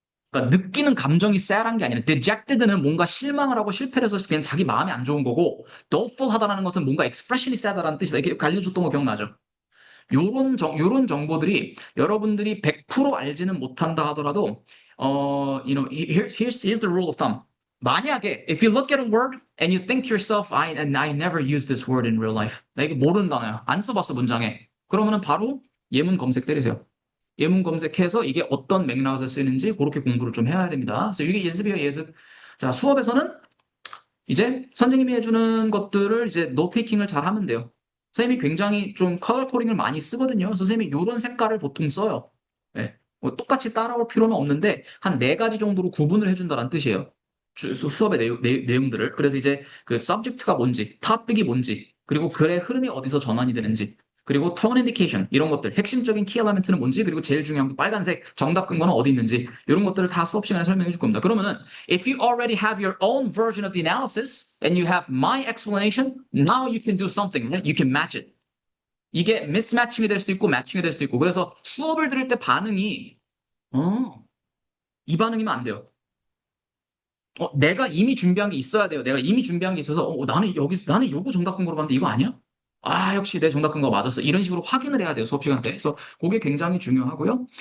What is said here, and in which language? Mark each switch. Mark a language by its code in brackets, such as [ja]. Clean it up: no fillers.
[ko] 그러니까 느끼는 감정이 쎄한 게 아니라 dejected는 뭔가 실망을 하고 실패를 해서 그냥 자기 마음이 안 좋은 거고 thoughtful하다라는 것은 뭔가 expression이 쎄다라는 뜻이다. 이렇게 알려줬던 거 기억나죠? 요런 정보들이 여러분들이 100% 알지는 못한다 하더라도 [en] here's the rule of thumb. 만약에 if you look at a word and you think to yourself, I never use this word in real life. [ko] 나 이거 모르는 단어야. 안 써봤어 문장에. 그러면은 바로 예문 검색 때리세요. 예문 검색해서 이게 어떤 맥락에서 쓰이는지 그렇게 공부를 좀 해야 됩니다. 그래서 이게 예습이에요, 예습. 자, 수업에서는 이제 선생님이 해주는 것들을 이제 노테이킹을 잘 하면 돼요. 선생님이 굉장히 좀 컬러 코딩을 많이 쓰거든요. 그래서 선생님이 이런 색깔을 보통 써요. 네. 뭐 똑같이 따라올 필요는 없는데 한 네 가지 정도로 구분을 해준다는 뜻이에요. 수업의 내용들을. 그래서 이제 그 subject가 뭔지, topic이 뭔지, 그리고 글의 흐름이 어디서 전환이 되는지, 그리고 tone indication 이런 것들, 핵심적인 키 엘리멘트는 뭔지, 그리고 제일 중요한 게 빨간색 정답 근거는 어디 있는지 이런 것들을 다 수업 시간에 설명해 줄 겁니다. [en] 그러면은 if you already have your own version of the analysis and you have my explanation, now you can do something. You can match it. [ko] 이게 mismatching이 될 수도 있고 matching이 될 수도 있고 그래서 수업을 들을 때 반응이 어, 이 반응이면 안 돼요. 내가 이미 준비한 게 있어야 돼요. 내가 이미 준비한 게 있어서 나는 요거 정답 근거로 봤는데 이거 아니야? 아, 역시 내 정답 근거 맞았어. 이런 식으로 확인을 해야 돼요. 수업 시간 때. 그래서 그게 굉장히 중요하고요.